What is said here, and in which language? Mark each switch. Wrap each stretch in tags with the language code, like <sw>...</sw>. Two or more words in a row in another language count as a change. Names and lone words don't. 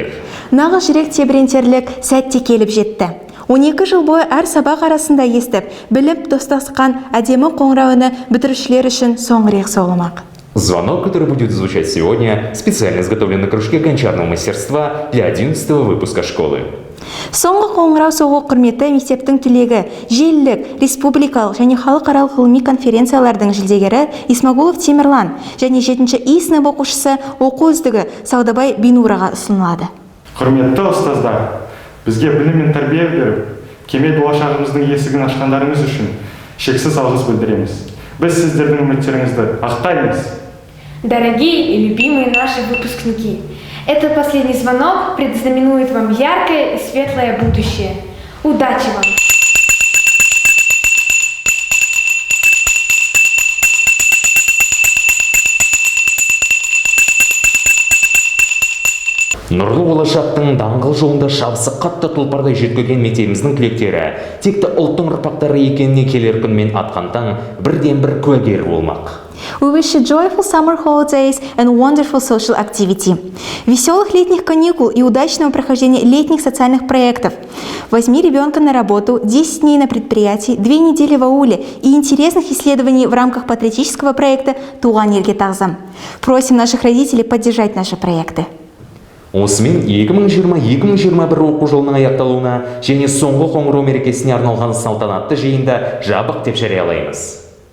<kk>Нағыз жүрек тебірентерлік сәтте келіп жетті. 12 жыл бойы әр сабақ арасында естіп, біліп достасқан әдемі қоңырауыны бітірушілер үшін соңғы рет соғылмақ.</kk> <ru>Звонок, который будет звучать сегодня, специально изготовлен на кружке гончарного мастерства для 11-го выпуска школы.</ru> <kk>Соңғы қоңырау соғу құрметті мектептің түлегі, желілік, республикалық және халықаралық ғылыми конференциялардың жүлдегері Исмагулов Темірлан және 7-ші И сынып оқушысы оқу үздігі Саудабай Бинураға ұсынылады. Құрметті ұстаздар, бізге білім мен тәрбие беріп, кемел болашағымыздың есігін ашқандарыңыз үшін шексіз алғыс білдіреміз. Біз сіздердің үміттеріңізді ақтаймыз.</kk> <ru>Дорогие и любимые наши выпускники, этот последний звонок предзнаменует вам яркое и светлое будущее. Удачи вам!</ru> <kk>Нұрлы болашақтың даңғыл жолында шабысы қатты тұлпардай жеткізген мектебіміздің түлектері текті ұлттың ұрпақтары екеніне келер күнмен атқан таң бірден бір куәгер болмақ.</kk> <en>We wish you joyful summer holidays and wonderful social activity.</en> <ru>Веселых летних каникул и удачного прохождения летних социальных проектов. Возьми ребенка на работу, 10 дней на предприятии, 2 недели в ауле и интересных исследований в рамках патриотического проекта «Туған елге тағзым». Просим наших родителей поддержать наши проекты.</ru> <kk>Осымен 2020-2021 оқу жылының аяқталуына және соңғы қоңырау мерекесіне арналған салтанатты жиында жабық деп жариялаймыз.</kk>